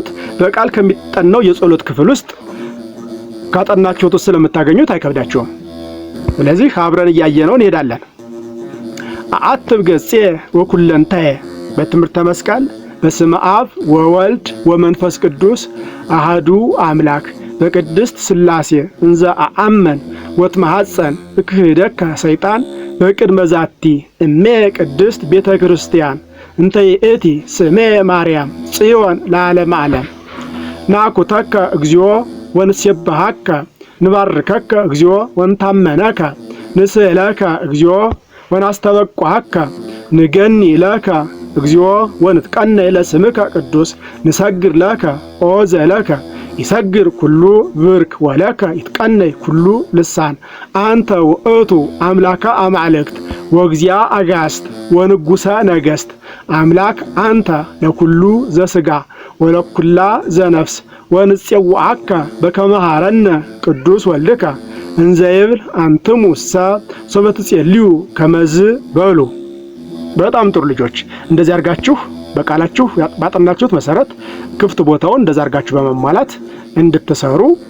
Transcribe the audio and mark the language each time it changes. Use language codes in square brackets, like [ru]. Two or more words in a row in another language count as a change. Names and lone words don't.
[am] በቃል ከሚጠናው የጸሎት ክፍል ውስጥ ካጠናችሁት ስለምታገኙት አይከብዳችሁም። ስለዚህ አብረን እያየነው እንሄዳለን። [gez] አአትብ ገጼ ወኩለንታዬ በትምህርተ መስቀል በስመ አብ ወወልድ ወመንፈስ ቅዱስ አሃዱ አምላክ በቅድስት ሥላሴ እንዘ አአመን ወትመሐፀን እክህደከ ሰይጣን በቅድመ ዛቲ እሜ ቅድስት ቤተ ክርስቲያን እንተ ይእቲ ስሜ ማርያም ጽዮን ለዓለመ ዓለም ናኩተከ እግዚኦ ወንሴብሐከ ንባርከከ እግዚኦ ወንታመነከ ንስእለከ እግዚኦ ወናስተበቋከ ንገኒ ለከ እግዚኦ ወንትቀነይ ለስምከ ቅዱስ ንሰግር ለከ ኦ ዘለከ ይሰግር ኩሉ ብርክ ወለከ ይትቀነይ ኩሉ ልሳን አንተ ውእቱ አምላከ አማልክት ወግዚአ አጋስት ወንጉሰ ነገስት አምላክ አንተ ለኩሉ ዘስጋ ወለኩላ ዘነፍስ ወንጽዋዓከ በከመ መሐረነ ቅዱስ ወልድከ እንዘይብል አንትሙሰ ሶበ ትጼልዩ ከመዝ በሉ። [am] በጣም ጥሩ ልጆች፣ እንደዚህ አድርጋችሁ በቃላችሁ ባጠናችሁት መሰረት ክፍት ቦታውን እንደዛ አድርጋችሁ በመሟላት እንድትሰሩ